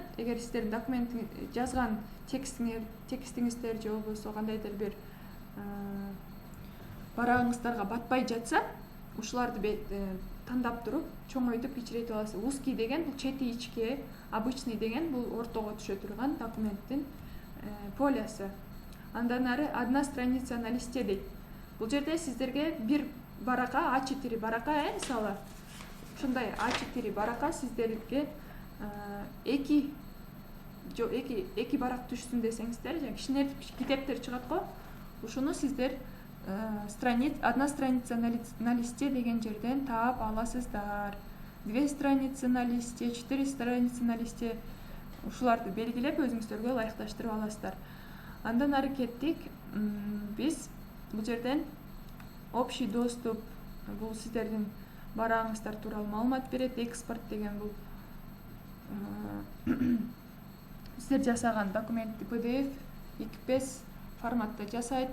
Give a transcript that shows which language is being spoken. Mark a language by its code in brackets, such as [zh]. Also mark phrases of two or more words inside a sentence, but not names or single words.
[ky] Эгер сиздердин документ жазган текстиңиздер же болбосо кандайдыр бир барагыңыздарга батпай жатса, ушуларды тандап туруп, чоңойтуп кичирейтип аласыз. Узкий деген бул чети ичке, обычный деген бул ортого түшө турган документтин полиясы. Андан ары [ru] одна страница на листе [ky] дейт. Бул жерде сиздерге бир барака, А4 барака, мисалы, ушундай А4 барака сиздерге эки барак түшсүн десеңиздер, жана кичине китептер чыгат го. Ушуну сиздер [ru] одна страница на листе [ky] деген жерден таап аласыздар. [ru] 2 страницы на листе, 4 страницы на листе. [ky] Ушуларды белгилеп өзүңүздөргө ылайыкташтырып аласыздар. Андан ары кеттик. Биз бул жерден [ru] общий доступ, [ky] бул сиздердин барагыңыздар тууралуу маалымат берет. Экспорт деген бул сиздер жасаган документти PDF, XPS форматта жасайт.